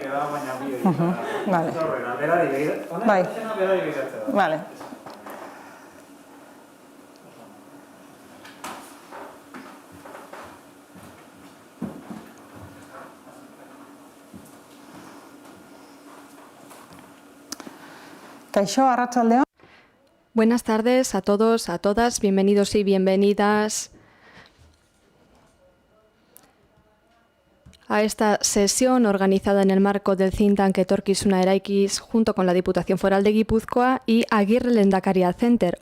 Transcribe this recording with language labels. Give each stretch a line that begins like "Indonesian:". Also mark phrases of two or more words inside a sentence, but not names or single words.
Spanish: Vale. Vale.
Basque: Kaixo, arratsaldeon.
Spanish: Buenas tardes a todos, a todas, bienvenidos y bienvenidas a esta sesión organizada en el marco del
English: think tank
Spanish: Etorkizuna Eraikiz junto con la Diputación Foral de Guipúzcoa y Agirre Lehendakaria Center.